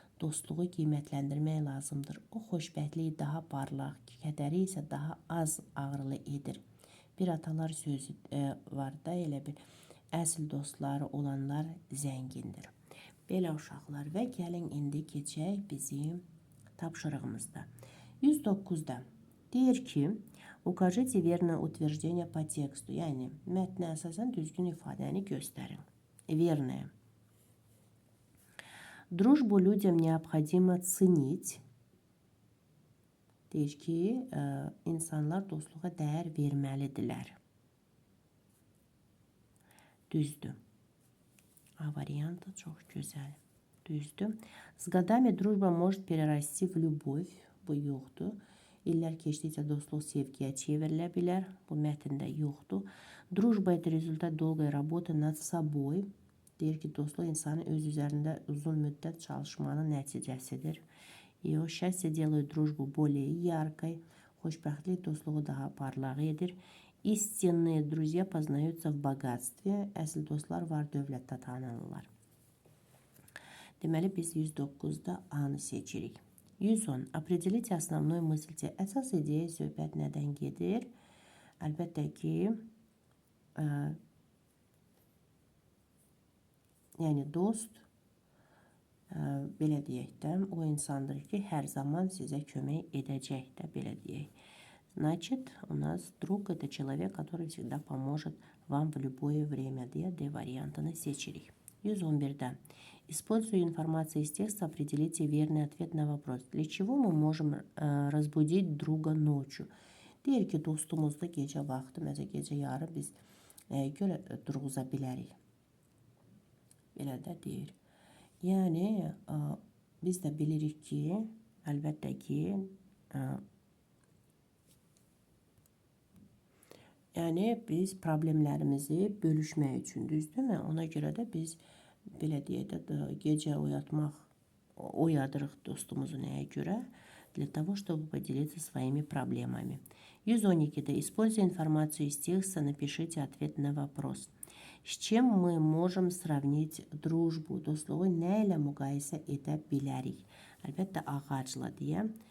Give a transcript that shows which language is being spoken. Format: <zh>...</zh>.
<az>Dostluğu qiymətləndirmək lazımdır. O xoşbəxtliyi daha parlaq, kədəri isə daha az ağrılı edir. Bir atalar sözü var da, elə bir əsl dostları olanlar zəngindir. Belə uşaqlar və gəlin indi keçək bizim tapşırığımızda. 109-da deyir ki,</az> <ru>укажите верное утверждение по тексту.</ru> <az>Yəni, mətnə əsasən düzgün ifadəni göstərin.</az> <ru>Верное. Дружбу людям необходимо ценить.</ru> <az>Deyir ki, insanlar dostluğa dəyər verməlidirlər. Düzdür. A variantı çox gözəl. Düzdür.</az> <ru>С годами дружба может перерасти в любовь.</ru> <az>Bu yoxdur. İllər keçdikcə dostluq sevgiyə çevrilə bilər. Bu mətndə yoxdur.</az> <ru>Дружба – это результат долгой работы над собой.</ru> <az>Deyir ki, dostluq insanın öz üzərində uzun müddət çalışmanın nəticəsidir.</az> <ru>И o счастье делает дружбу более яркой.</ru> <az>Xoşbəxtlik dostluğu daha parlaq edir.</az> <ru>İstinные друзья познаются в богатстве.</ru> <az>Əsl dostlar var dövlətdə tanınırlar. Deməli, biz 109-da A-nı seçirik. 110.</az> <ru>Определите основную мысль.</ru> <az>Əsas ideya söhbət nədən gedir? Əlbəttə ki, yəni dost, belə deyək də, o insandır ki, hər zaman sizə kömək edəcək də, belə deyək.</az> <ru>Значит, у нас друг – это человек, который всегда поможет вам в любое время,</ru> <az>deyə D variantını seçirik. 111-də.</az> <ru>Используя информацию из текста, определите верный ответ на вопрос. Для чего мы можем разбудить друга ночью?</ru> <az>Deyir ki, dostumuzda gecə vaxtı, məsələn, gecə yarı biz gölə durğuza bilərik. belə də deyir. Yəni biz də bilirik ki, əlbəttə ki, yəni biz problemlərimizi bölüşmək üçün, düzdürmü? Ona görə də biz belə deyək də gecə oyadırıq dostumuzu nəyə görə?</az> <ru>Для того, чтобы поделиться своими проблемами. 112. Используя информацию из текста, напишите ответ на вопрос. С чем мы можем сравнить дружбу?</ru> <az>Dostluğu nə ilə müqayisə edə bilərik? Əlbəttə ağacla deyə.</az>